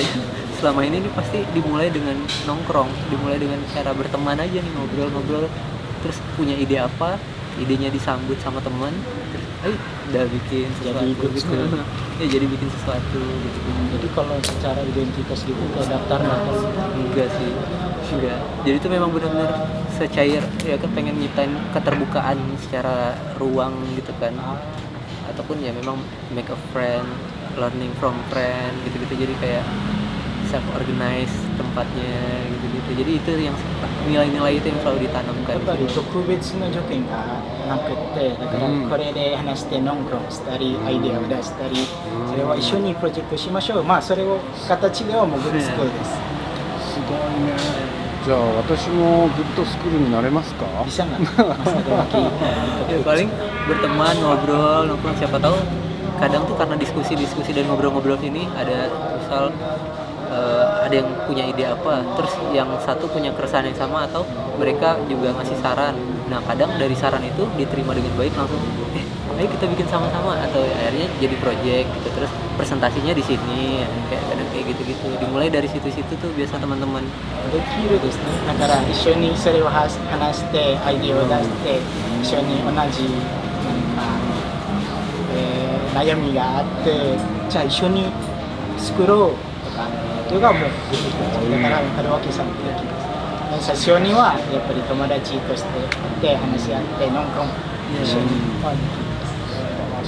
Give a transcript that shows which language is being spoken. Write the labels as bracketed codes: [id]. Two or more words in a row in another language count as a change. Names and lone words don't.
[id] Selama ini pasti dimulai dengan nongkrong, dimulai dengan cara berteman aja nih, ngobrol-ngobrol, terus punya ide apa, idenya disambut sama teman, terus udah bikin sesuatu gitu. Ya jadi bikin sesuatu gitu. Jadi kalau secara identitas gitu kayak daftar Enggak sih, enggak. Jadi itu memang benar-benar secair ya kan, pengen nyiptain keterbukaan secara ruang gitu kan, ataupun ya memang [en] make a friend, learning from friend [id] gitu-gitu. Jadi kayak [en] self organize [id] tempatnya gitu-gitu. Jadi itu yang nilai-nilai itu yang selalu ditanamkan. [ja] やっぱり特別な条件がなくってだからこれで話してノンクロンしたりアイデアを出したりそれは一緒にプロジェクトしましょう。まあそれを形ではもうグッドスクールです。すごいね。じゃあ私もグッドスクールになれますか？ [id] Bisa nggak? Mas ada lagi? Ya paling berteman, ngobrol, nongkrong, siapa tahu kadang tuh karena diskusi-diskusi dan ngobrol-ngobrol ini ada misal ada yang punya ide apa, terus yang satu punya keresahan yang sama atau mereka juga ngasih saran. Nah kadang dari saran itu diterima dengan baik langsung, ayo kita bikin sama-sama atau akhirnya jadi project gitu. Terus presentasinya di sini, kayak kadang kayak gitu-gitu. Dimulai dari situ-situ tuh biasa teman-teman. [ja] できるですね。だから一緒にそれを話してアイデアを出して一緒に同じなんか悩みがあってじゃあ一緒に作ろうとかっていうのがもう出てきますだから門脇さんってできます最初にはやっぱり友達として会って話し合ってノンコン一緒にはできます